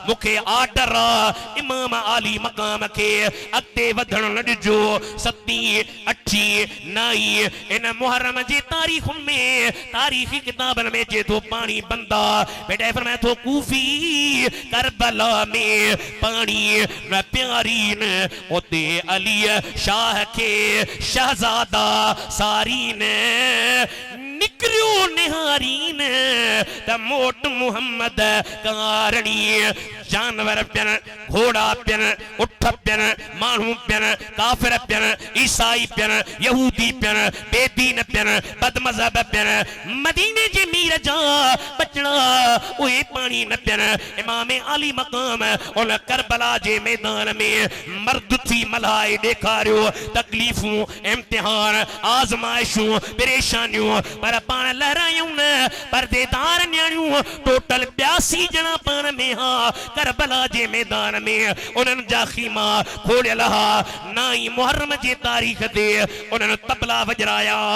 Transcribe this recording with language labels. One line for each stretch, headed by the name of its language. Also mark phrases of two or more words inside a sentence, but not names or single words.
Sindhi: मूंखे आर्डर आहे इमाम आली मक़ाम खे अॻिते वधण न ॾिजो 7, 8, 9 इन मुहर्रम जी तारीख़ुनि में तारीख़ी किताबनि में जे थो पाणी बंदा बेटा फरमाए थो कूफी करबला में पाणी न प्यारीन उते अली शाह के शहजादा सारीन निकरियो निहारीन त मोट मुहम्मद कारणी जानवर पियन घोड़ा पियन उठ पियन मानू पियन काफिर पियन ईसाई पियन यहूदी पियन बेदीन पियन बदमज़हब पियन मदीने जे मीर जा बचड़ा उहे पानी न पियन इमाम आली मकाम उन करबला जे मैदान में मर्द थी मल्हाए ॾेखारियो तकलीफ़ूं इम्तिहान आज़माइशूं परेशानियूं पर पाण लहरायूं न परदेदार न्याणियूं टोटल 82 ॼणा पाण में हा करबला जे मैदान में उन्हनि जा खीमा खोलियल हा 9 मुहर्रम जे तारीख़ ते उन्हनि तबला वॼराया